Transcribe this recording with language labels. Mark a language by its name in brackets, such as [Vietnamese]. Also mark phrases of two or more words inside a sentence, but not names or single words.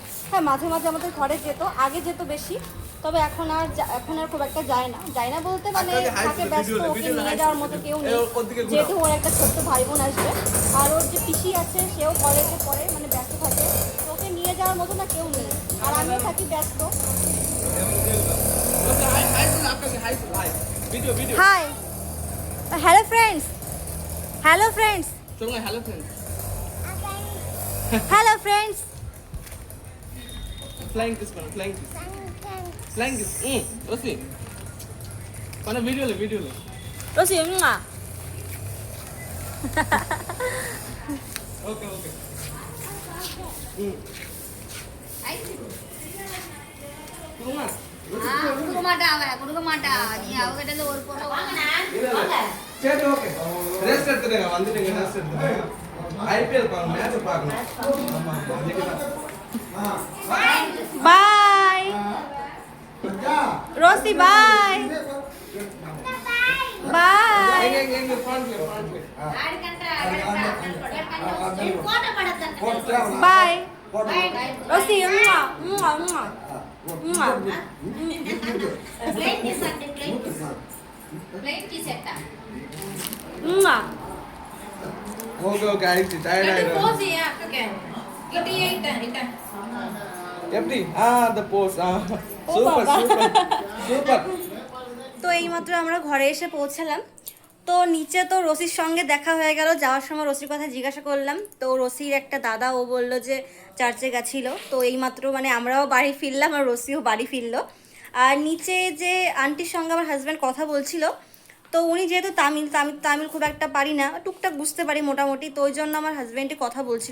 [Bangla] হ্যাঁ মাঝে মাঝে আমাদের ঘরে যেত, আগে যেত বেশি, তবে এখন আর খুব একটা যায় না বলতে মানে তাকে ব্যস্ত, ওকে নিয়ে যাওয়ার মতো কেউ নেই, যেহেতু ওর একটা ছোট্ট ভাই বোন আসবে, আর ওর যে পিসি আছে সেও কলেজে পড়ে, মানে ব্যস্ত থাকে, ওকে নিয়ে যাওয়ার মতো না কেউ নেই, আর আমিও থাকি ব্যস্ত। [English] hi hello friends, hello friends, [Tamil] சொல்லுங்க [English] hello friends, hello friends. flying kiss [Tamil] பண்ணு, [English] flying kiss [Tamil] ரசி பண்ண வீடியோல [Bangla] রসি [English] okay okay [Malayalam] കുടുക്ക മാട്ട നീ അവരുടെ ഒരു [Tamil] சரி ஓகே ரெஸ்ட் எடுத்துடுங்க வந்துட்டீங்க ரெஸ்ட் எடுத்துடுங்க ஐபிஎல் பாருங்க மேட்ச் பார்க்கணும் ஆமா இன்னைக்கு [English] bye Rosi bye bye [Tamil] எங்க ஃப்ரண்ட்ல বাই রোসি মুয়া মুয়া মুয়া মুয়া মুয়া ஓகே ஓகே ஆயிடுச்சு டயர்ட் ஆயிடும் எப்படி [English] the pose super super super [Bangla] তো এইমাত্র আমরা ঘরে এসে পৌঁছালাম। তো নিচে তো রসির সঙ্গে দেখা হয়ে গেল, যাওয়ার সময় রসির কথা জিজ্ঞাসা করলাম। তো রসির একটা দাদা ও বলল যে চার্চে গেছিলো। তো এইমাত্র মানে আমরাও বাড়ি ফিরলাম আর রসিও বাড়ি ফিরলো। আর নিচে যে আন্টির সঙ্গে আমার হাজব্যান্ড কথা বলছিল, তো উনি যেহেতু তামিল খুব একটা পারি না, টুকটাক বুঝতে পারি মোটামুটি, তো ওই জন্য আমার হাজব্যান্ডই কথা বলছিল।